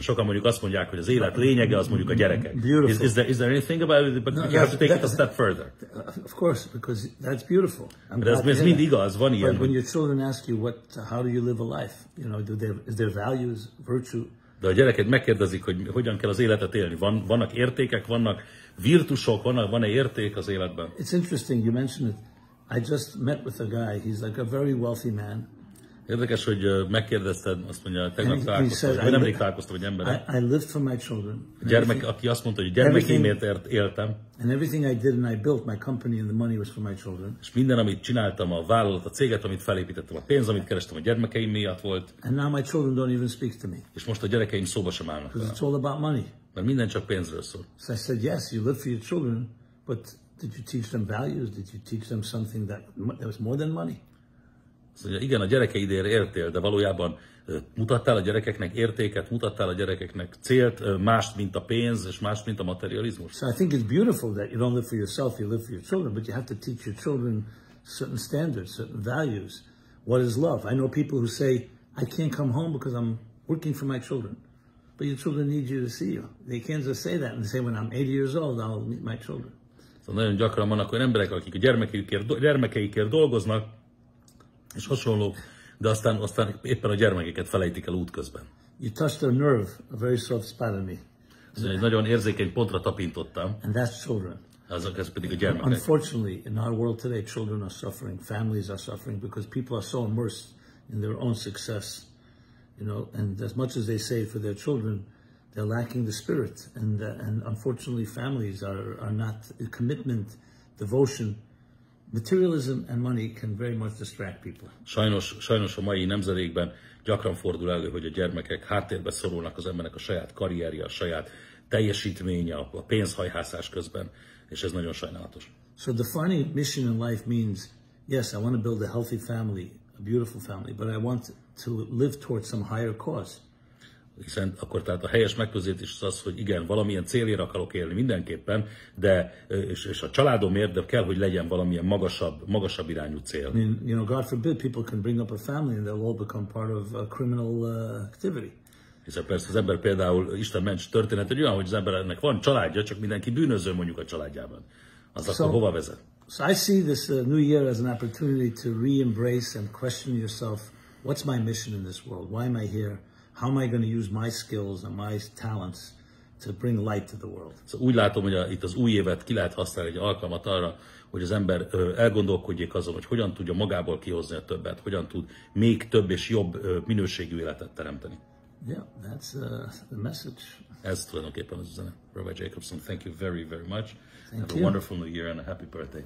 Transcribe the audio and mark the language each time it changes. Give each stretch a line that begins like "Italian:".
Hungarian: Sokan mondjuk azt mondják, hogy az élet lényege az mondjuk a gyerekek.
English: Is there anything about it? But you have to take it a step further. Of course, because that's beautiful.
Hungarian: Ez mind igaz, van ilyen.
English: But when your children ask you how do you live a life, you know, is there values, virtue?
Hungarian: De a gyerekek megkérdezik, hogy hogyan kell az életet élni. Vannak értékek, vannak virtusok, van-e érték az életben?
English: It's interesting you mentioned it. I just met with a guy. He's like a very wealthy man.
Hungarian: Érdekes, hogy megkérdezted, azt mondja, tegnap találkoztam, vagy nemrég találkoztam egy emberrel.
English: I lived for my children.
Hungarian: Gyermek, aki azt mondta, hogy gyermekeimért éltem.
English: And everything I did and I built, my company and the money was for my children.
Hungarian: És minden, amit csináltam, a vállalat, a céget, amit felépítettem, a pénz, amit kerestem, a gyermekeim miatt volt.
English: And now my children don't even speak to me.
Hungarian: És most a gyerekeim szóba sem állnak
English: Because
Hungarian: velem.
English: it's all about money.
Hungarian: Mert minden csak pénzről szól.
English: So I said, yes, you live for your children, but did you teach them values? Did you teach them something that was more than money?
Hungarian: Azt mondja, igen, a gyerekeidért éltél, de valójában mutattál a gyerekeknek értéket, mutattál a gyerekeknek célt, mást, mint a pénz, és mást, mint a materializmus.
English: So I think it's beautiful that you don't live for yourself, you live for your children, but you have to teach your children certain standards, certain values. What is love? I know people who say, I can't come home because I'm working for my children. But your children need you to see you. They can't just say that and say, when I'm 80 years old, I'll meet my children.
Hungarian: Szóval nagyon gyakran vannak olyan emberek, akik a gyermekeikért dolgoznak, és hasonlók, de aztán éppen a gyermekeket felejtik el útközben.
English: You touched a nerve, a very soft spot in me.
Hungarian: Szóval egy nagyon érzékeny pontra tapintottam,
English: And that's children.
Hungarian: ez pedig a gyermekek.
English: Unfortunately, in our world today, children are suffering, families are suffering because people are so immersed in their own success, you know, and as much as they save for their children, they're lacking the spirit. And unfortunately, families are not commitment, devotion. Materialism and money can very much distract people.
Hungarian: Sajnos a mai nemzedékben gyakran fordul elő, hogy a gyermekek háttérbe szorulnak az embernek a saját karrierje, a saját teljesítménye, a pénzhajhászás közben, és ez nagyon sajnálatos.
English: So defining mission in life means, yes, I want to build a healthy family, a beautiful family, but I want to live towards some higher cause.
Hungarian: Hiszen akkor tehát a helyes megközelítés az, hogy igen, valamilyen célért akarok élni mindenképpen, de és a családomért, de kell, hogy legyen valamilyen magasabb irányú cél.
English: I mean, you know, God forbid people can bring up a family and they'll all become part of a criminal activity.
Hungarian: Hiszen persze az ember például, Isten ments történet, hogy olyan, hogy az embernek van családja, csak mindenki bűnöző mondjuk a családjában. Az akkor hova vezet?
English: So I see this new year as an opportunity to re-embrace and question yourself, what's my mission in this world? Why am I here? How am I going to use my skills and my talents to bring light to the world?
Hungarian: Szóval úgy látom, hogy itt az új évet ki lehet használni egy alkalmat arra, hogy az ember elgondolkodjék azon, hogy hogyan tudja magából kihozni a többet, hogyan tud még több és jobb minőségű életet teremteni.
English: Yeah, that's the message.
Hungarian: Ez tulajdonképpen az üzenet.
English: Rabbi Jacobson, thank you very, very much. Thank Have you. a wonderful new year and a happy birthday.